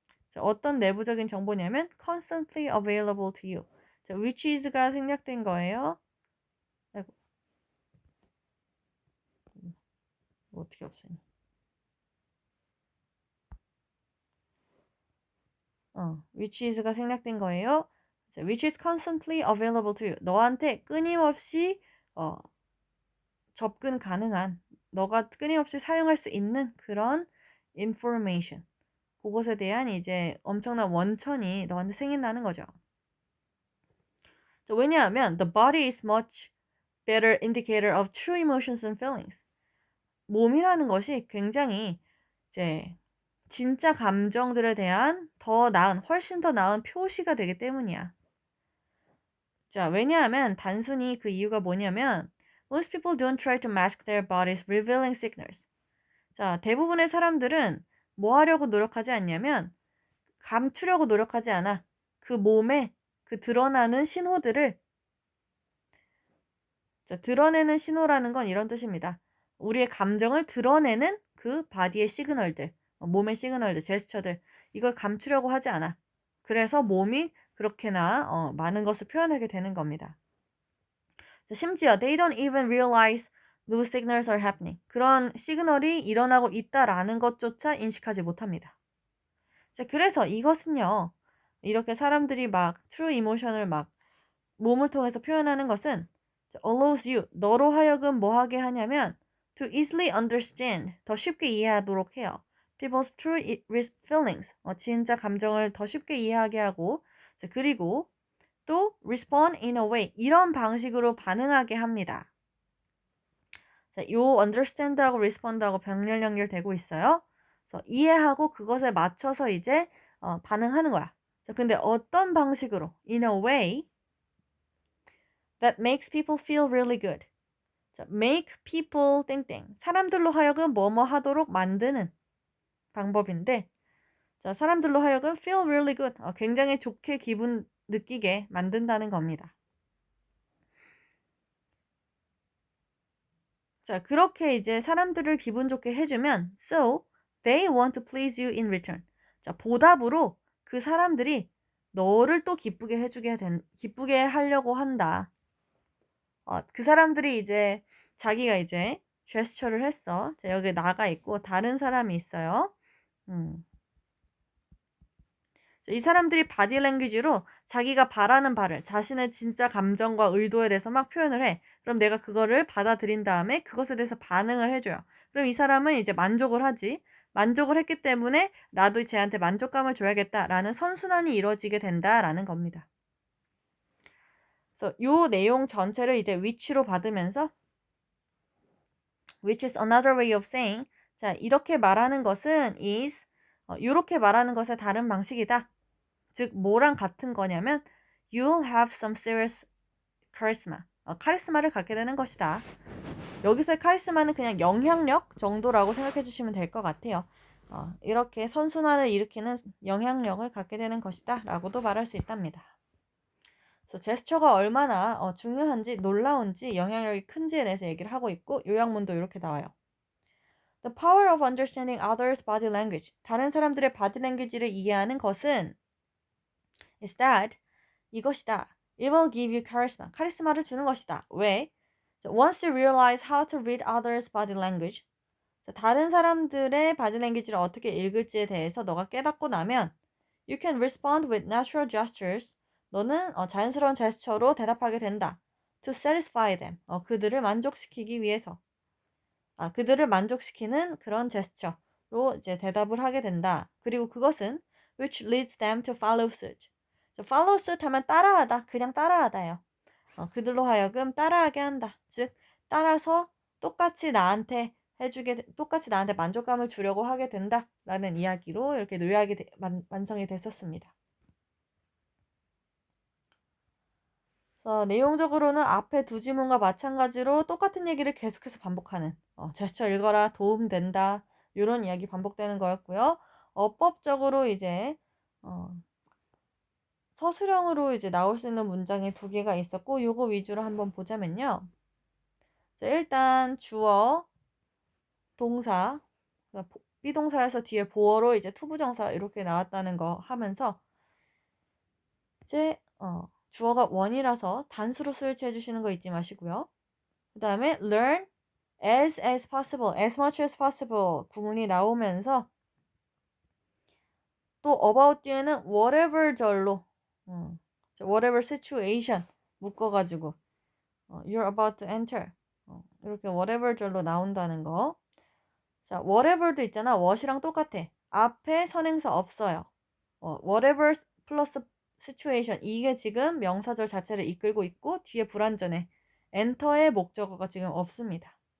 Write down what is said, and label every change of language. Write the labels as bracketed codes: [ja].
[ko] 자, 어떤 내부적인 정보냐면 [en] constantly available to you. [ko] 자, [en] which is [ko] 가 생략된 거예요. 아이고, 이거 어떻게 없애냐. [en] which is [ko] 가 생략된 거예요. [en] 자, which is constantly available to you. [ko] 너한테 끊임없이 접근 가능한, 너가 끊임없이 사용할 수 있는 그런 information. 그것에 대한 이제 엄청난 원천이 너한테 생긴다는 거죠. [en] 왜냐하면 the body is much better indicator of true emotions and feelings. [ko] 몸이라는 것이 굉장히 이제 진짜 감정들에 대한 훨씬 더 나은 표시가 되기 때문이야. 자, 왜냐하면 단순히 그 이유가 뭐냐면 [en] most people don't try to mask their bodies revealing signals. [ko] 자, 대부분의 사람들은 뭐 하려고 노력하지 않냐면 감추려고 노력하지 않아. 그 몸에 그 드러나는 신호들을 자, 드러내는 신호라는 건 이런 뜻입니다. 우리의 감정을 드러내는 그 바디의 시그널들, 몸의 시그널들, 제스처들 이걸 감추려고 하지 않아. 그래서 몸이 그렇게나 많은 것을 표현하게 되는 겁니다. 자, 심지어 [en] they don't even realize those signals are happening. [ko] 그런 시그널이 일어나고 있다라는 것조차 인식하지 못합니다. 자, 그래서 이것은요. 이렇게 사람들이 막 [en] true emotion [ko] 을 막 몸을 통해서 표현하는 것은 [en] allows you, [ko] 너로 하여금 뭐 하게 하냐면 [en] to easily understand, [ko] 더 쉽게 이해하도록 해요. [en] people's true feelings, [ko] 진짜 감정을 더 쉽게 이해하게 하고 그리고 또 [en] respond in a way, [ko] 이런 방식으로 반응하게 합니다. 자, 요 understand하고 respond하고 병렬 연결되고 있어요. 그래서 이해하고 그것에 맞춰서 이제 반응하는 거야. 자, 근데 어떤 방식으로? [en] In a way that makes people feel really good. [ko] 자, [en] make people [ko] 땡땡. 사람들로 하여금 뭐뭐 하도록 만드는 방법인데, 자, 사람들로 하여금 [en] feel really good. [ko] 굉장히 좋게 기분 느끼게 만든다는 겁니다. 자, 그렇게 이제 사람들을 기분 좋게 해주면 [en] so they want to please you in return. [ko] 자, 보답으로 그 사람들이 너를 또 기쁘게 하려고 한다. 그 사람들이 이제 자기가 이제 제스처를 했어. 자, 여기 나가 있고 다른 사람이 있어요. 이 사람들이 바디 랭귀지로 자기가 바라는 바를 자신의 진짜 감정과 의도에 대해서 막 표현을 해. 그럼 내가 그거를 받아들인 다음에 그것에 대해서 반응을 해줘요. 그럼 이 사람은 이제 만족을 하지. 만족을 했기 때문에 나도 쟤한테 만족감을 줘야겠다라는 선순환이 이루어지게 된다라는 겁니다. 그래서 요 내용 전체를 이제 which로 받으면서 [en] which is another way of saying [ko] 자 이렇게 말하는 것은 is 이렇게 말하는 것의 다른 방식이다. 즉 뭐랑 같은 거냐면 [en] you'll have some serious charisma. [ko] 카리스마를 갖게 되는 것이다. 여기서의 카리스마는 그냥 영향력 정도라고 생각해 주시면 될 것 같아요. 이렇게 선순환을 일으키는 영향력을 갖게 되는 것이다 라고도 말할 수 있답니다. 그래서 제스처가 얼마나 중요한지 놀라운지 영향력이 큰지에 대해서 얘기를 하고 있고 요약문도 이렇게 나와요. [en] The power of understanding others' body language. [ko] 다른 사람들의 body language를 이해하는 것은 [en] is that [ko] 이것이다. [en] It will give you charisma. [ko] 카리스마를 주는 것이다. 왜? [en] So once you realize how to read others' body language. [ko] 다른 사람들의 body language를 어떻게 읽을지에 대해서 너가 깨닫고 나면 [en] you can respond with natural gestures. [ko] 너는 자연스러운 제스처로 대답하게 된다. [en] To satisfy them. [ko] 그들을 만족시키기 위해서. 그들을 만족시키는 그런 제스처로 이제 대답을 하게 된다. 그리고 그것은 [en] which leads them to follow suit. follow suit [ko] 하면 따라하다, 그냥 따라하다요. 그들로 하여금 따라하게 한다. 즉 따라서 똑같이 나한테 만족감을 주려고 하게 된다라는 이야기로 이렇게 요약이 완성이 됐었습니다. 내용적으로는 앞에 두 지문과 마찬가지로 똑같은 얘기를 계속해서 반복하는 제스처 읽어라 도움된다 이런 이야기 반복되는 거였고요. 어법적으로 이제 서술형으로 이제 나올 수 있는 문장이 두 개가 있었고 요거 위주로 한번 보자면요. 자, 일단 주어, 동사, 비동사에서 뒤에 보어로 이제 투부정사 이렇게 나왔다는 거 하면서 이제 주어가 원이라서 단수로 스위치해 주시는 거 잊지 마시고요. 그 다음에 learn as possible, [en] as much as possible [ko] 구문이 나오면서 또 about 뒤에는 whatever 절로 whatever situation 묶어가지고 [en] you're about to enter [ko] 이렇게 whatever 절로 나온다는 거. 자, whatever도 있잖아. what이랑 똑같아. 앞에 선행사 없어요. whatever 플러스 situation 이게 지금 명사절 자체를 이끌고 있고 뒤에 불완전해. enter의 목적어가 지금 없습니다.